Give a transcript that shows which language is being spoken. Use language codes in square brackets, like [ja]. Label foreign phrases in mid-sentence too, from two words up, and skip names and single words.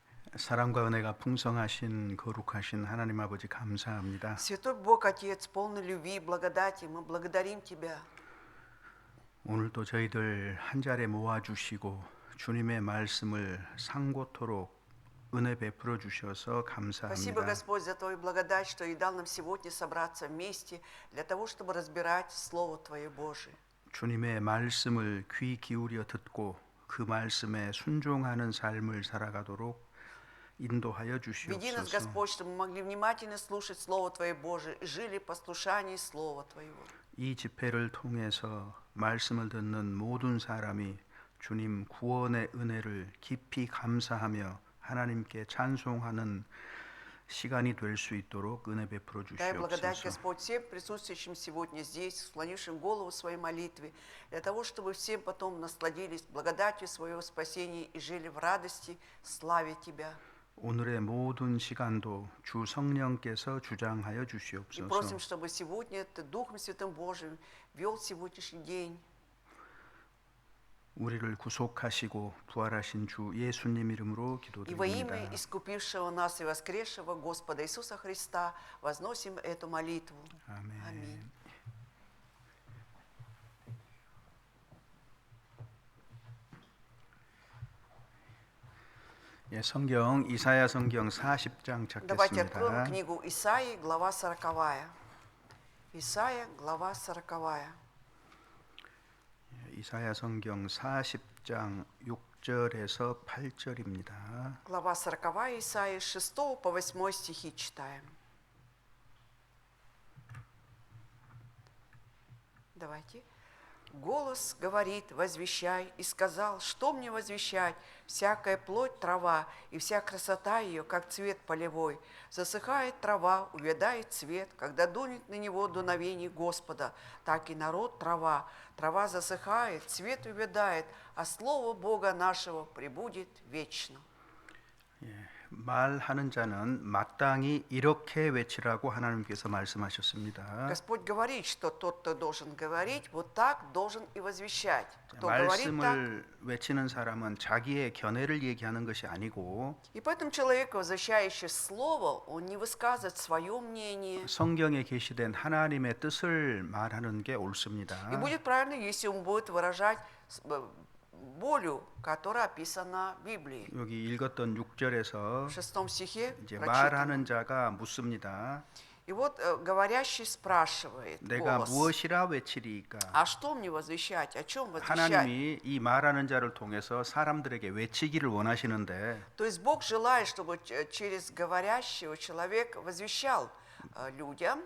[ko] 사랑과 은혜가 풍성하신 거룩하신 하나님 아버지 감사합니다. [ru] Святой Бог, Отец, полный любви и благодати, мы благодарим Тебя. [ko] 오늘도 저희들 한 자리에 모아주시고 주님의 말씀을 상고토록 은혜 베풀어 주셔서 [ru] Спасибо, [ko] 감사합니다. [ru] Господь, за Твою благодать, что и дал нам сегодня собраться вместе для того, чтобы разбирать Слово Твое Божие. [ko] 주님의 말씀을 귀 기울여 듣고 그 말씀에 순종하는 삶을 살아가도록 인도하여 [ru] Веди нас, [ko] 주시옵소서. [ru] Господь, чтобы мы могли внимательно слушать Слово Твое Божие и жили в послушании Слова Твоего. [ko] 이 집회를 통해서 말씀을 듣는 모든 사람이 주님 구원의 은혜를 깊이 감사하며 하나님께 찬송하는 시간이 될 수 있도록 은혜 베풀어 [ru] Дай благодать, [ko] 주시옵소서. [ru] Господь, всем присутствующим сегодня здесь, склонившим голову в своей молитве, для того, чтобы всем потом насладились благодатью своего спасения и жили в радости, славе Тебя. [ko] 오늘의 모든 시간도 주 성령께서 주장하여 [ru] И [ko] 주시옵소서. [ru] просим, чтобы сегодня Ты Духом Святым Божиим вел сегодняшний день. [ko] 우리를 구속하시고 부활하신 주 예수님 이름으로 [ru] И во имя [ko] 기도드립니다. [ru] искупившего нас и воскресшего Господа Иисуса Христа возносим эту молитву. [ko] 아멘. [ru] Аминь. [ko] 예, 성경 이사야 성경 40장 [ru] Давайте откроем [ko] 찾겠습니다. [ru] книгу Исаии, глава 40. Исаия, глава 40. [ko] 이사야 성경 40장 6절에서 8절입니다. [ru] Глава 40 Исаии, с 6 по 8 стихи читаем. Давайте. Голос говорит, возвещай, и сказал, что мне возвещать? Всякая плоть трава, и вся красота ее, как цвет полевой. Засыхает трава, увядает цвет, когда дунет на него дуновение Господа. Так и народ трава. Трава засыхает, цвет увядает, а слово Бога нашего пребудет вечно. [ko] 말하는 자는 마땅히 이렇게 외치라고 하나님께서 말씀하셨습니다. [ru] Господь говорит, что тот, кто должен говорить, вот так должен и возвещать. Кто говорит так, [ko] 말씀을 외치는 사람은 자기의 견해를 얘기하는 것이 아니고 [ru] и поэтому человек, возвещающий слово, он не высказывает свое мнение. [ko] 성경에 계시된 하나님의 뜻을 말하는 게 옳습니다. [ru] И будет правильно, если он будет выражать волю, которая описана в Библии. [ko] 여기 읽었던 6절에서 [ru] В 6 стихе [ko] 이제 [ru] прочитано. [ko] 말하는 자가 묻습니다. [ru] И вот говорящий спрашивает [ko] 내가 [ru] голос, [ko] 무엇이라 외치리이까? [ru] а что мне возвещать, о чем возвещать? [ko] 하나님이 이 말하는 자를 통해서 사람들에게 외치기를 원하시는데 [ru] То есть Бог желает, чтобы через говорящего человек возвещал людям.